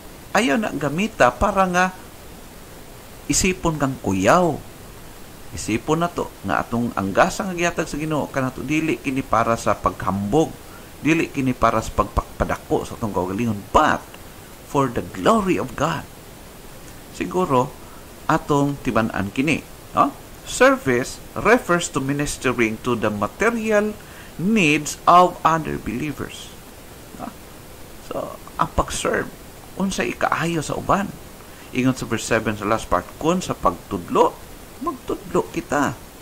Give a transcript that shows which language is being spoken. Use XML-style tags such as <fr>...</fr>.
<ceb>Ayaw na gamita para nga isipon kang kuyaw. Isipon na to nga atong ang gasa nga gihatag sa Ginoo kanato dili kini para sa paghambog, dili kini para sa pagpadako sa atong kaugalingon,</ceb> <en>but for the glory of God.</en> <ceb>Siguro atong tiban-an kini,</ceb> <en>service refers to ministering to the material needs of other believers.</en> <ceb>So, ang pag-serve, unsay ikaayo sa uban. Ingon sa verse 7 sa last part, kung sa pagtudlo, magtudlo kita.</ceb>